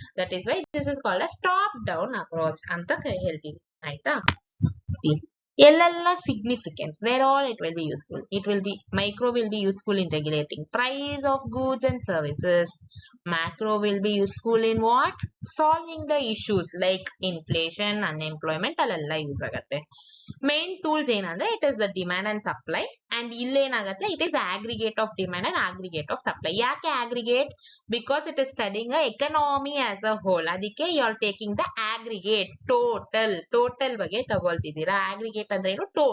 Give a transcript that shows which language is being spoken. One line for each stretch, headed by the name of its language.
English: that is why this is called as top down approach
Kannada: ಅಂತ ಹೇಳ್ತೀವಿ. ಆಯ್ತಾ.
English: see,
Kannada: ಎಲ್ಲೆಲ್ಲ
English: Significance, where all it will be useful. It will be, micro will be useful in regulating price of goods and services. Macro will be useful in what? Solving the issues like inflation, unemployment,
Kannada: ಅಲ್ಲೆಲ್ಲ use ಆಗತ್ತೆ.
English: main tools
Kannada: ಏನಂದ್ರೆ
English: It is the demand and supply. And
Kannada: ಇಲ್ಲೇನಾಗತ್ತೆ,
English: It is aggregate of demand and aggregate of supply.
Kannada: ಯಾಕೆ
English: Aggregate? Because it is studying economy as a whole. ಅದಕ್ಕೆ you are taking the aggregate, total
Kannada: ಬಗ್ಗೆ ತಗೊಳ್ತಿದ್ದೀರಾ.
English: aggregate
Kannada: ಅಂದ್ರೆ ಏನು?